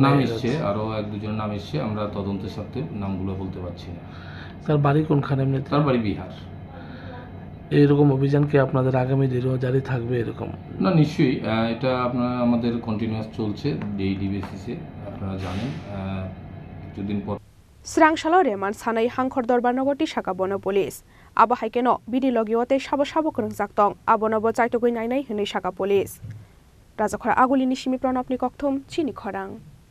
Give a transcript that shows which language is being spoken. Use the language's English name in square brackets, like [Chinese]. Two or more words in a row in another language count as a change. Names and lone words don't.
[Bangla] নাম এসেছে আরো এক দুজনের নাম এসেছে আমরা তদন্তের সাথে নামগুলো বলতে পারছি না তার বাড়ি কোনখানে এমনিতে তার বাড়ি বিহার এইরকম অভিযান কি আপনাদের আগামী দিনেও জারি থাকবে এরকম না নিশ্চয়ই এটা আপনারা আমাদের কন্টিনিউয়াস চলছে [English] daily basis [Bangla] আপনারা জানেন কিছুদিন পর [Kok Borok] Srangshala reman sanai hangkhor dorbar nogoti shaka bono police abo haikeno bidi logiote sabo krungjak tong abono bo chaitogui nainai hinui shaka police rajakhara agulini simi pranopni kokthum chini khorang